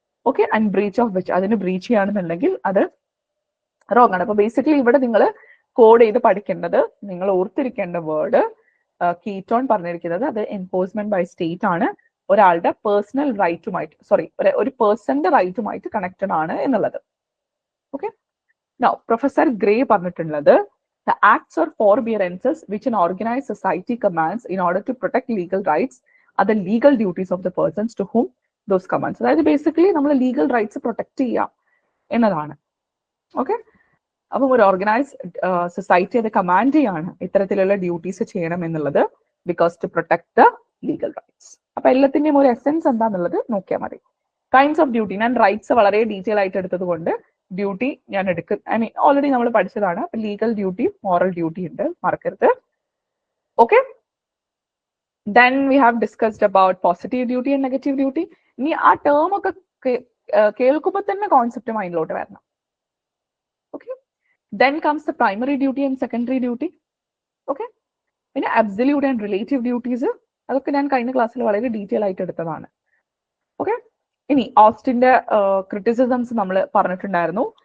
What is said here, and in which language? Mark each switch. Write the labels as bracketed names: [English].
[Malayalam] Okay, and breach of which, അതിന് breach ചെയ്യുകയാണെന്നുണ്ടെങ്കിൽ അത് റോങ് ആണ്. അപ്പൊ ബേസിക്കലി ഇവിടെ നിങ്ങൾ കോഡ് ചെയ്ത് പഠിക്കേണ്ടത്, നിങ്ങൾ ഓർത്തിരിക്കേണ്ട വേർഡ് കീറ്റോൺ പറഞ്ഞിരിക്കുന്നത് അത് എൻഫോഴ്സ്മെന്റ് ബൈ സ്റ്റേറ്റ് ആണ്, ഒരാളുടെ പേഴ്സണൽ റൈറ്റുമായിട്ട്, ഒരു പേഴ്സന്റെ റൈറ്റുമായിട്ട് കണക്റ്റഡ് ആണ് എന്നുള്ളത്. ഓക്കെ, നൗ പ്രൊഫസർ ഗ്രേ പറഞ്ഞിട്ടുള്ളത് [English] the acts or forbearances which an organized society commands in order to protect legal rights are the legal duties of the persons to whom those commands. [Malayalam] അതായത് basically നമ്മൾ legal rights protect ചെയ്യുക എന്നതാണ്. Okay, അപ്പം ഒരു organised society അത് command ചെയ്യാണ് ഇത്തരത്തിലുള്ള duties ചെയ്യണം എന്നുള്ളത്, [English] Because to protect the legal rights. [Malayalam] അപ്പൊ എല്ലാത്തിന്റെയും ഒരു എസെൻസ് എന്താന്നുള്ളത് നോക്കിയാൽ മതി. കൈൻഡ്സ് ഓഫ് ഡ്യൂട്ടി, ഞാൻ റൈറ്റ്സ് വളരെ ഡീറ്റെയിൽ ആയിട്ട് എടുത്തത് കൊണ്ട് ഡ്യൂട്ടി ഞാൻ ഓൾറെഡി നമ്മൾ പഠിച്ചതാണ്. ലീഗൽ ഡ്യൂട്ടി, മോറൽ ഡ്യൂട്ടി ഉണ്ട്, മറക്കരുത്. [English] Okay, then we have discussed about positive duty and negative duty. [Malayalam] ഇനി ആ ടേം ഒക്കെ കേൾക്കുമ്പോൾ തന്നെ കോൺസെപ്റ്റ് മൈൻഡിലോട്ട് വരണം. Okay, [English] then comes the primary duty and secondary duty. [Malayalam] Okay, പിന്നെ അബ്സല്യൂട്ട് ആൻഡ് റിലേറ്റീവ് ഡ്യൂട്ടീസ്, അതൊക്കെ ഞാൻ കഴിഞ്ഞ ക്ലാസ്സിൽ വളരെ ഡീറ്റെയിൽ ആയിട്ട് എടുത്തതാണ്. ഓക്കെ, ഇനി ഓസ്റ്റിന്റെ ക്രിറ്റിസിസംസ് നമ്മൾ പറഞ്ഞിട്ടുണ്ടായിരുന്നു.